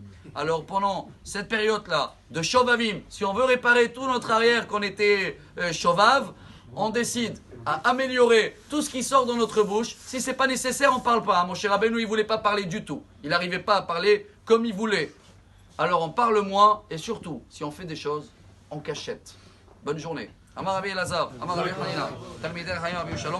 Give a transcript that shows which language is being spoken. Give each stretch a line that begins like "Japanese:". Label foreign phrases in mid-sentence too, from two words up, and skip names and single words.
French: Alors pendant cette période-là de Shovavim, si on veut réparer tout notre arrière qu'on était Shovav, on décide à améliorer tout ce qui sort de notre bouche. Si ce n'est pas nécessaire, on ne parle pas. Mon cher Rabbeinu, il ne voulait pas parler du tout. Il n'arrivait pas à parler comme il voulait. Alors on parle moins et surtout, si on fait des choses en cachette. Bonne journée.
Hebrew: אמר רבי אלעזר, אמר רבי חנינא, תלמידי חיים רבי שלום.